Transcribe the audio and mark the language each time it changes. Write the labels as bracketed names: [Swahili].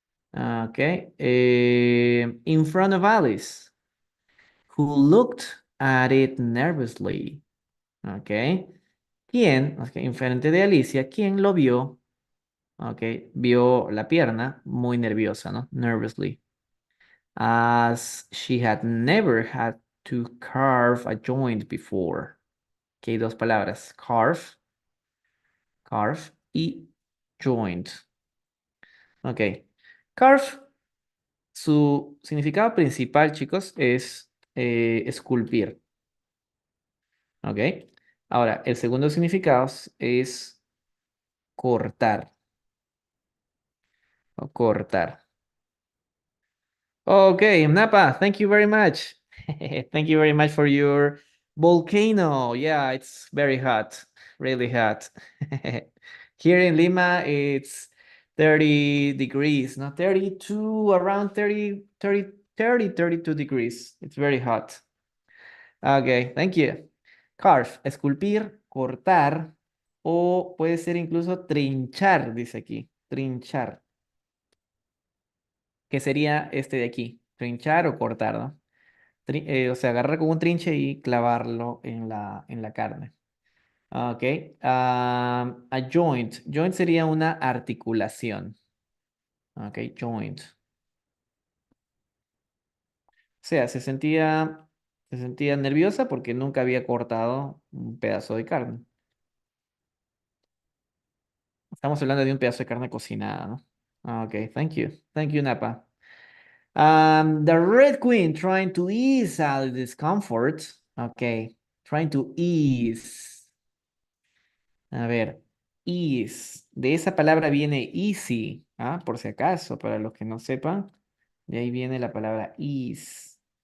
[English] Okay, in front of Alice, who looked at it nervously. [Spanish] Okay, ¿quién? Okay, enfrente de Alicia, ¿quién lo vio? Okay, vio la pierna muy nerviosa, ¿no? [English] Nervously. As she had never had to carve a joint before. [Spanish] Ok, dos palabras, carve y joint. Ok, carve, su significado principal, chicos, es esculpir. Ok, ahora, el segundo significado es cortar o cortar. [English] Okay, Napa, thank you very much. Thank you very much for your volcano. Yeah, it's very hot, really hot. Here in Lima, it's 30 degrees, not 32, around 32 degrees. It's very hot. Okay, thank you. [Spanish] Carve, esculpir, cortar, o puede ser incluso trinchar, dice aquí. Trinchar, que sería este de aquí. Trinchar o cortar, ¿no? O sea, agarrar con un trinche y clavarlo en la carne. Ok. A joint. Joint sería una articulación. Ok, joint. O sea, se sentía nerviosa porque nunca había cortado un pedazo de carne. Estamos hablando de un pedazo de carne cocinada, ¿no? [English] Ok, thank you. Thank you, Napa. The Red Queen trying to ease out discomfort. Ok, trying to ease. [Spanish] A ver, de esa palabra viene easy, ¿ah? Por si acaso, para los que no sepan, de ahí viene la palabra ease.